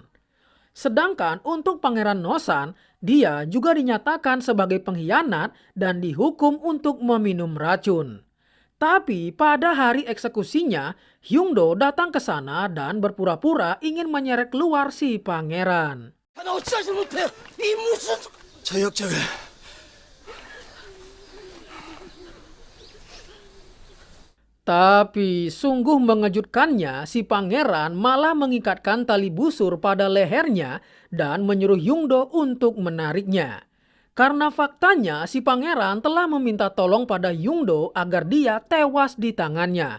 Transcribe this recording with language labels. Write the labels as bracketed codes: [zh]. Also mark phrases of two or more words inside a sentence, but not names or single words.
[id] Sedangkan untuk Pangeran Nosan, dia juga dinyatakan sebagai pengkhianat dan dihukum untuk meminum racun. Tapi pada hari eksekusinya, Hyungdo datang ke sana dan berpura-pura ingin menyeret keluar si pangeran. [ko] 나 어찌하지 못해. 이 무슨 저 역적을 [id] Tapi sungguh mengejutkannya, si pangeran malah mengikatkan tali busur pada lehernya dan menyuruh Hyungdo untuk menariknya. Karena faktanya si pangeran telah meminta tolong pada Hyungdo agar dia tewas di tangannya.